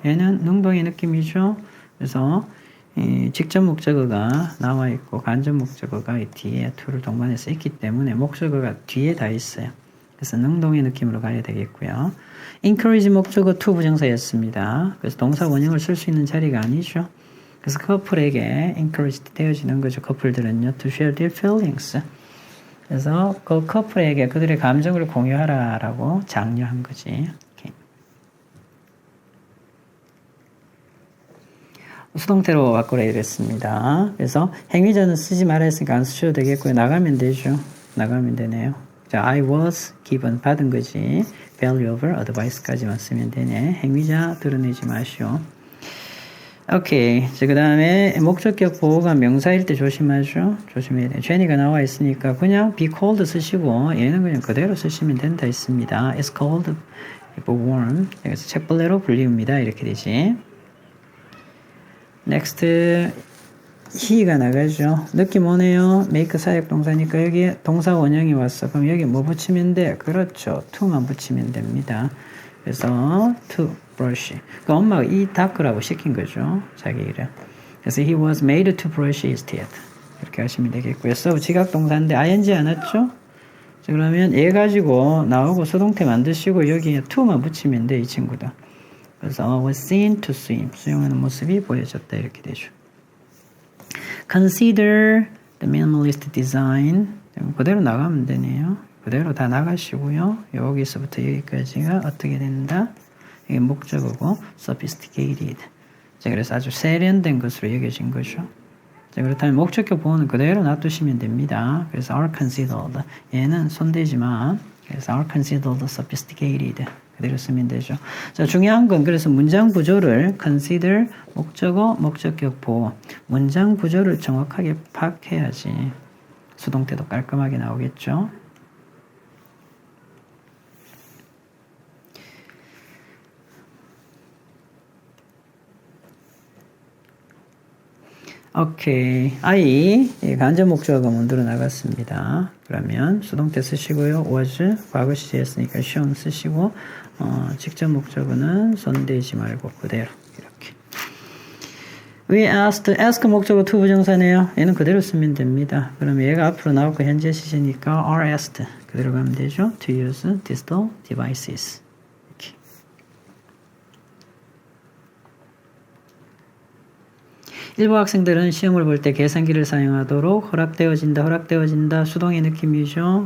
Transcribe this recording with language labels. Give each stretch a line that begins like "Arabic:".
Korean: 얘는 능동의 느낌이죠. 그래서 직접 목적어가 나와 있고 간접 목적어가 이 뒤에 to를 동반해서 있기 때문에 목적어가 뒤에 다 있어요. 그래서 능동의 느낌으로 가야 되겠고요. encourage 목적어 to 부정사였습니다. 그래서 동사 원형을 쓸 수 있는 자리가 아니죠. 그래서 커플에게 encouraged 되어지는 거죠. 커플들은요,
English: to share their feelings.
Korean: 그래서 그 커플에게 그들의 감정을 공유하라라고 장려한 거지. 수동태로 바꾸라 이랬습니다. 그래서 행위자는 쓰지 말아 했으니까 안 쓰셔도 되겠고요. 나가면 되죠. 나가면 되네요. 자,
English: I was given
Korean: 받은 거지. valuable advice까지만 쓰면 되네. 행위자 드러내지 마시오. 오케이. 그 다음에 목적격 보호가 명사일 때 조심하죠. 조심해야 돼요. 제니가 나와 있으니까 그냥 be cold 쓰시고 얘는 그냥 그대로 쓰시면 된다 했습니다.
English: It's cold, warm.
Korean: 여기서 책벌레로 불리웁니다. 이렇게 되지. Next, he가 나가죠. 느낌 오네요. make 사역 동사니까 여기에 동사 원형이 왔어. 그럼 여기 뭐 붙이면 돼? 그렇죠. to만 붙이면 됩니다. 그래서 to brush. 그 엄마가 이 닦으라고 시킨 거죠. 자기 이름.
English: 그래서 he was made to brush his teeth.
Korean: 이렇게 하시면 되겠고요. so 지각 동사인데 ing 안 왔죠? 자, 그러면 얘 가지고 나오고 수동태 만드시고 여기에 to만 붙이면 돼, 이 친구도.
English: 그래서 was seen to swim.
Korean: 수영하는 모습이 보여졌다. 이렇게 되죠.
English: Consider the minimalist design.
Korean: 그대로 나가면 되네요. 그대로 다 나가시고요. 여기서부터 여기까지가 어떻게 된다? 이게 목적어고 sophisticated. 자, 그래서 아주 세련된 것으로 여겨진 거죠. 자, 그렇다면 목적격 보호는 그대로 놔두시면 됩니다.
English: 그래서 are considered.
Korean: 얘는 손대지 마.
English: 그래서 are considered sophisticated.
Korean: 그대로 쓰면 되죠. 자, 중요한 건 그래서 문장 구조를 consider 목적어, 목적격 보호. 문장 구조를 정확하게 파악해야지 수동태도 깔끔하게 나오겠죠. 오케이. I 간접 목적어가 만들어 나갔습니다. 그러면 수동태 쓰시고요. was 과거 시제였으니까 shown 쓰시고 직접 목적어는 손대지 말고 그대로 이렇게. We asked, ask 목적어 to 부정사네요. 얘는 그대로 쓰면 됩니다. 그럼 얘가 앞으로 나올 거 현재 시제니까 are asked 그대로 가면 되죠.
English: To use digital devices. 이렇게.
Korean: 일부 학생들은 시험을 볼 때 계산기를 사용하도록 허락되어진다 수동의 느낌이죠.